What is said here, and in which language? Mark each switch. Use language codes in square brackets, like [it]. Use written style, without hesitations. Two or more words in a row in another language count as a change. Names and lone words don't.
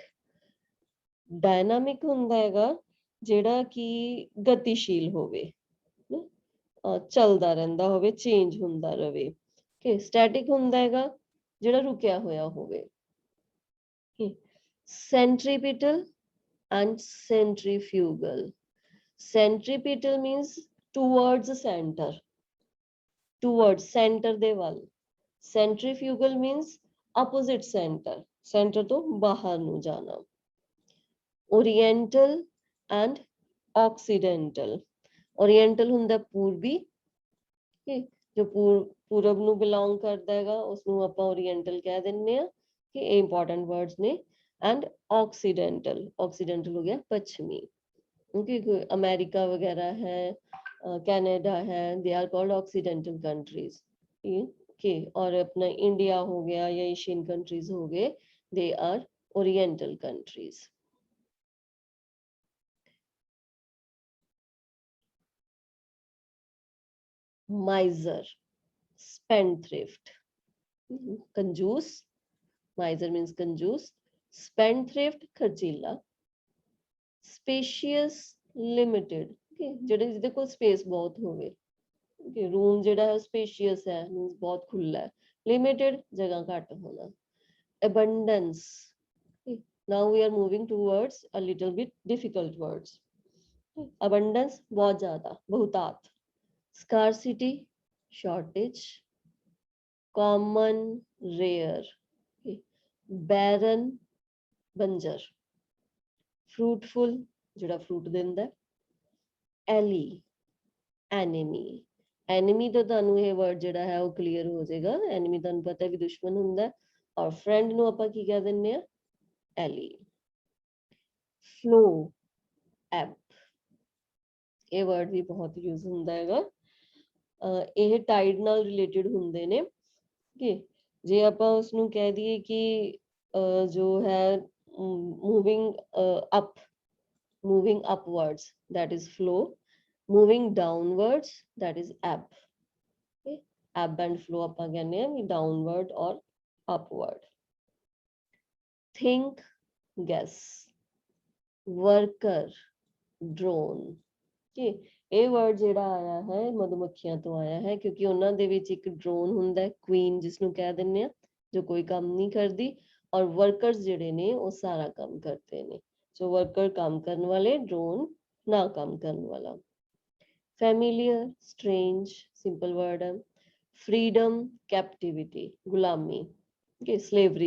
[pa] ਡਾਇਨਾਮਿਕ ਹੁੰਦਾ ਹੈਗਾ ਜਿਹੜਾ ਕਿ ਗਤੀਸ਼ੀਲ ਹੋਵੇ, ਚੱਲਦਾ ਰਹਿੰਦਾ ਹੋਵੇ, ਚੇਂਜ ਹੁੰਦਾ ਰਹੇ। ਕਿ ਸਟੈਟਿਕ ਹੁੰਦਾ ਹੈਗਾ ਜਿਹੜਾ ਰੁਕਿਆ ਹੋਇਆ ਹੋਵੇ। [en] centripetal and centrifugal. ਸੈਂਟਰੀਪੀਟਲ means towards center, towards center [pa] ਦੇ ਵੱਲ। [en] centrifugal means opposite center, center [pa] ਤੋਂ ਬਾਹਰ ਨੂੰ ਜਾਣਾ। [en] oriental and occidental, [pa] ਓਰੀਐਂਟਲ ਹੁੰਦਾ ਪੂਰਬੀ, ਜੋ ਪੂਰਬ ਨੂੰ ਬਿਲੋਂਗ ਕਰਦਾ ਹੈਗਾ ਉਸਨੂੰ ਆਪਾਂ ਓਰੀਐਂਟਲ ਕਹਿ ਦਿੰਦੇ ਆ, ਕਿ ਇਹ [en] important words [pa] ਨੇ। [en] and occidental, occidental [pa] ਹੋ ਗਿਆ ਪੱਛਮੀ, [hi] क्योंकि अमेरिका वगैरह है, कनाडा है, [en] they are called occidental countries. [hi] के और अपना इंडिया हो गया या [en] Asian countries [hi] हो गए, [en] they are oriental countries. miser, spendthrift, कंजूस, miser means कंजूस, spendthrift खर्चीला, spacious limited, [pa] ਜਿਹੜੇ ਜਿਹਦੇ ਕੋਲ [hi] स्पेस बहुत ਹੋਵੇ, रूम [pa] ਜਿਹੜਾ ਹੈ [hi] स्पेशियस है, मींस बहुत खुला है, लिमिटेड जगह घट होना, [en] abundance, now we are moving towards a little bit difficult words, abundance [hi] बहुत ज्यादा, बहुतात, [en] scarcity shortage, common rare, barren बंजर, fruitful ਜਿਹੜਾ [pa] फ्रूट ਦਿੰਦਾ, [en] ally enemy, enemy [pa] तो ਤੁਹਾਨੂੰ ਇਹ word ਜਿਹੜਾ ਹੈ ਉਹ clear ਹੋ ਜਾਏਗਾ, enemy ਤੁਹਾਨੂੰ ਪਤਾ ਹੈ ਵੀ ਦੁਸ਼ਮਣ ਹੁੰਦਾ, ਔਰ friend ਨੂੰ ਆਪਾਂ ਕੀ ਕਹਿ ਦਿੰਨੇ ਆ, [en] ally, flow ebb, [pa] ਇਹ word ਵੀ ਬਹੁਤ यूज ਹੁੰਦਾ ਹੈਗਾ, ਇਹ tide ਨਾਲ related ਹੁੰਦੇ ਨੇ, ਕਿ ਜੇ ਆਪਾਂ ਉਸ ਨੂੰ ਕਹਿ ਦਈਏ ਕਿ ਜੋ ਹੈ [en] moving up, moving upwards, that is flow, moving downwards, that is ebb, [pa] okay? [en] Ebb and flow [pa] ਆਪਾਂ ਕਹਿੰਦੇ ਆ ਵੀ [en] downward or upward, think guess, worker drone, okay? [pa] ਇਹ word ਜਿਹੜਾ ਆਇਆ ਹੈ ਮਧੂਮੱਖੀਆਂ ਤੋਂ ਆਇਆ ਹੈ, ਕਿਉਂਕਿ ਉਹਨਾਂ ਦੇ ਵਿੱਚ ਇੱਕ ਡਰੋਨ ਹੁੰਦਾ ਹੈ, ਕੁਈਨ ਜਿਸ ਨੂੰ ਕਹਿ ਦਿੰਦੇ ਆ, ਜੋ ਕੋਈ ਕੰਮ ਨਹੀਂ ਕਰਦੀ, ਔਰ ਵਰਕਰਸ ਜਿਹੜੇ ਨੇ ਉਹ ਸਾਰਾ ਕੰਮ ਕਰਦੇ ਨੇ, ਸੋ ਵਰਕਰ ਕੰਮ ਕਰਨ ਵਾਲੇ, ਡਰੋਨ ਨਾ ਕੰਮ ਕਰਨ ਵਾਲਾ, [en] familiar strange, simple word [pa] ਹੈ, [en] freedom captivity, [pa] ਗੁਲਾਮੀ, [en] okay, slavery